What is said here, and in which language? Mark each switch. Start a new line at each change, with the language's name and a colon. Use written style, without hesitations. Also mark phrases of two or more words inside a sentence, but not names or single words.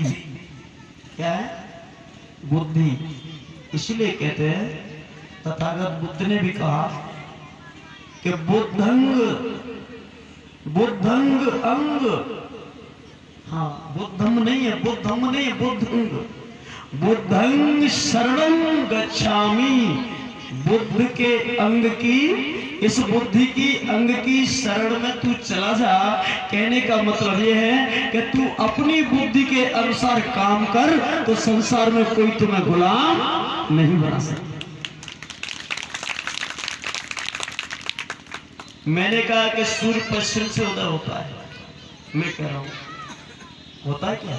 Hindi: क्या है? बुद्धि। इसलिए कहते हैं, तथागत बुद्ध ने भी कहा कि बुद्धंग अंग, हाँ बुद्धम नहीं है, बुद्धम नहीं है, बुद्धंग।
Pali: बुद्धंग शरणं गच्छामि,
Hindi: बुद्ध के अंग की, इस बुद्धि की अंग की शरण में तू चला जा। कहने का मतलब यह है कि तू अपनी बुद्धि के अनुसार काम कर, तो संसार में कोई तुम्हें गुलाम नहीं बना सकता। मैंने कहा कि सूर्य पश्चिम से उदय होता है, मैं कह रहा हूं होता है क्या?